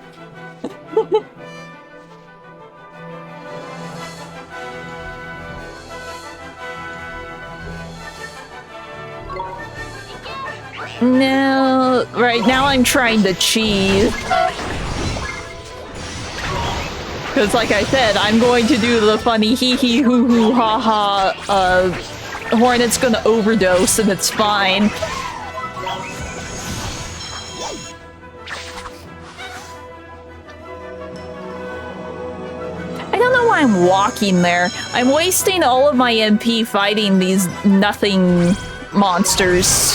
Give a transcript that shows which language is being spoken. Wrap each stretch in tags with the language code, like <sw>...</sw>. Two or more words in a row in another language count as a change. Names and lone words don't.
<en>No, right now I'm trying to cheese. Because like I said, I'm going to do the funny hee hee hoo hoo ha ha, Hornet's gonna overdose and it's fine. I don't know why I'm walking there. I'm wasting all of my MP fighting these nothing monsters.</en>